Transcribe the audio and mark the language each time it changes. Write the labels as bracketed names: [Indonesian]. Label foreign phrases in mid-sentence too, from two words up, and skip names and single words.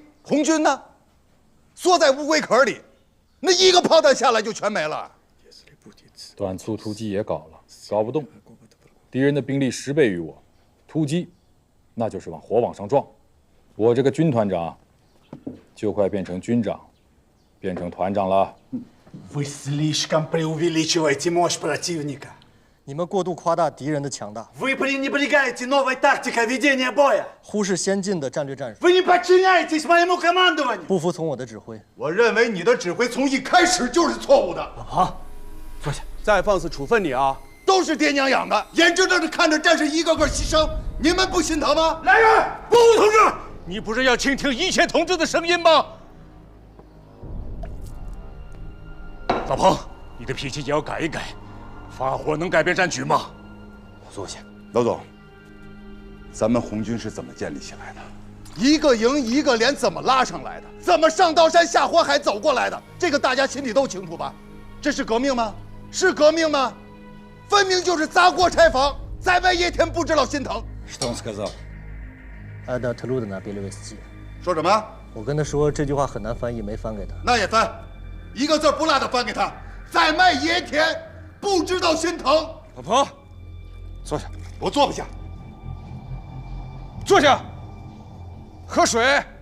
[Chinese] 红军呢，缩在乌龟壳里，那一个炮弹下来就全没了。短促突击也搞了，搞不动，敌人的兵力10倍于我，突击，那就是往火网上撞。我这个军团长，就快变成军长，变成团长了。 [Russian] Вы слишком преувеличиваете мощь противника. [Chinese] 你们过度夸大敌人的强大， [Russian] Вы пренебрегаете новой тактикой ведения боя. [Chinese] 忽视先进的战略战术， [Russian] Вы не подчиняетесь моему командованию. [Chinese] 不服从我的指挥。我认为你的指挥从一开始就是错误的。好，坐下，再放肆处分你啊！都是爹娘养的，眼睁睁的看着战士一个个牺牲，你们不心疼吗？来人，不武同志，你不是要倾听一切同志的声音吗？老彭，你的脾气也要改一改，发火能改变战局吗？坐下，老总，咱们红军是怎么建立起来的？一个营一个连怎么拉上来的？怎么上刀山下火海走过来的？这个大家心里都清楚吧？这是革命吗？是革命吗？分明就是砸锅拆房，在外野天不知道心疼。 [Russian] Что он сказал? Это трудно перевести. [Chinese] 说什么？我跟他说这句话很难翻译，没翻给他。那也翻，一个字不落的翻给他。在卖野田，不知道心疼。老彭，坐下。我坐不下。坐下，喝水。